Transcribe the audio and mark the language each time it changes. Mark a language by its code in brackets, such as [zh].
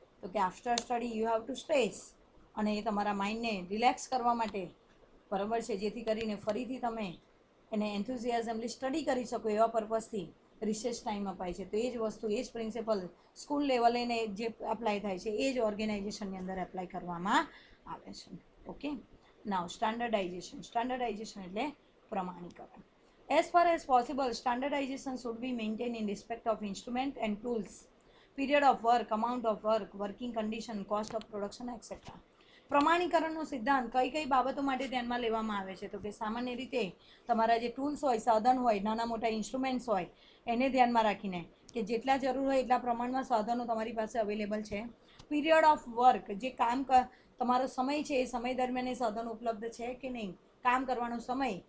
[gu] તો કે [en] after study you have to stress, [gu] અને એ તમારા માઇન્ડને રિલેક્સ કરવા માટે, બરાબર છે, જેથી કરીને ફરીથી તમે એને એન્થુઝિયાઝમલી સ્ટડી કરી શકો એવા પર્પઝથી રિસેસ ટાઈમ અપાય છે. તો એ જ વસ્તુ, એ જ પ્રિન્સિપલ સ્કૂલ લેવલે ને જે એપ્લાય થાય છે એ જ ઓર્ગેનાઇઝેશનની અંદર એપ્લાય કરવામાં આવે છે. ઓકે, નાવ સ્ટાન્ડર્ડાઇઝેશન. સ્ટાન્ડર્ડાઇઝેશન એટલે પ્રમાણીકરણ. [en] As far as possible, standardization should be maintained in respect of instrument and tools, period of work, amount of work, working condition, cost of production, etc. [gu] પ્રમાણીકરણનો સિદ્ધાંત કઈ કઈ બાબતો માટે ધ્યાનમાં લેવામાં આવે છે? તો કે સામાન્ય રીતે તમારા જે ટૂલ્સ હોય, સાધન હોય, નાના મોટા ઇન્સ્ટ્રુમેન્ટ્સ હોય, એને ધ્યાનમાં રાખીને કે જેટલા જરૂર હોય એટલા પ્રમાણમાં સાધનો તમારી પાસે અવેલેબલ છે. પીરિયડ ઓફ વર્ક, જે કામ તમારો સમય છે એ સમય દરમિયાન એ સાધનો ઉપલબ્ધ છે કે નહીં, કામ કરવાનો સમય.